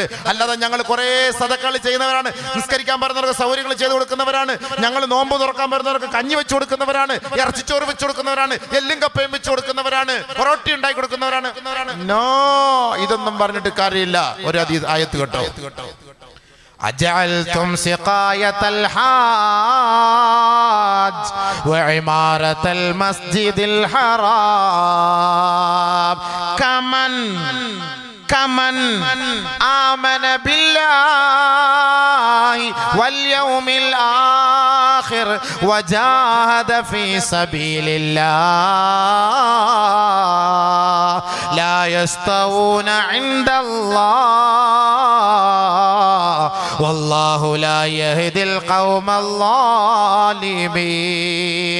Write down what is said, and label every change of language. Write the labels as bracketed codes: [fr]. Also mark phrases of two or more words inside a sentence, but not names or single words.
[ml] അല്ലാതെ ഞങ്ങൾ കുറെ സദഖകൾ ചെയ്യുന്നവരാണ്, നിസ്കരിക്കാൻ പറയുന്നവർക്ക് സൗകര്യങ്ങൾ ചെയ്തു കൊടുക്കുന്നവരാണ്, ഞങ്ങൾ നോമ്പ് തുറക്കാൻ പറയുന്നവർക്ക് കഞ്ഞി വെച്ച് കൊടുക്കുന്നവരാണ്, ഇറച്ചിച്ചോറ് വെച്ച് കൊടുക്കുന്നവരാണ്, എല്ലും കപ്പയും വെച്ച് കൊടുക്കുന്നവരാണ്, പൊറോട്ടി ഉണ്ടാക്കി കൊടുക്കുന്നവരാണ്. നോ, ഇതൊന്നും പറഞ്ഞിട്ട് കാര്യമില്ല. ഒരു ആയത്ത് കേട്ടോ. [ar] أجعلتم سقاية الحاج وعمارة المسجد الحرام كمن آمن بالله واليوم الآخر وجاهد في سبيل الله لا يستوون عند الله والله لا يهدي القوم الظالمين.